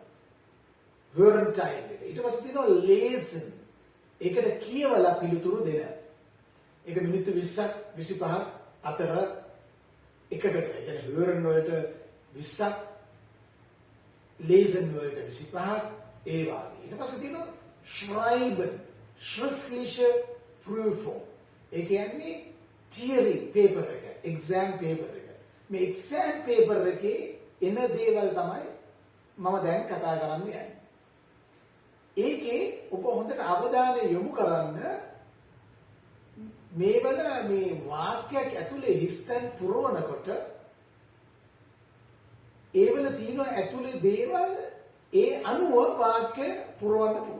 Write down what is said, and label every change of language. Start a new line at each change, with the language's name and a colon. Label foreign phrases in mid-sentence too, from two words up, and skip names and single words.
German: hören Teil
Sinhala: එක. ඊට පස්සේ තියෙනවා lesen. ඒකට කියවලා පිළිතුරු දෙන. ඒක මිනිත්තු 20ක් 25ක් අතර එකකට. ඒ කියන්නේ hören වලට 20ක් lesen වලට 25ක් ඒ වගේ. ඊට පස්සේ තියෙනවා
German: schreiben, schriftliche Prüfung.
Sinhala: ඒ කියන්නේ
English: theory paper
Sinhala: එක,
English: exam paper
Sinhala: එක. මේ
English: exam paper
Sinhala: එකේ එන දේවල් තමයි මම දැන් කතා කරන්න යන්නේ. ඒකේ ඔබ හොඳට අවධානය යොමු කරන්න මේවල මේ වාක්‍යයක් ඇතුලේ හිස්තැන් පුරවනකොට ඒවල තියෙන ඇතුලේ දේවල් ඒ අනුව වාක්‍ය පුරවන්න පුළුවන්.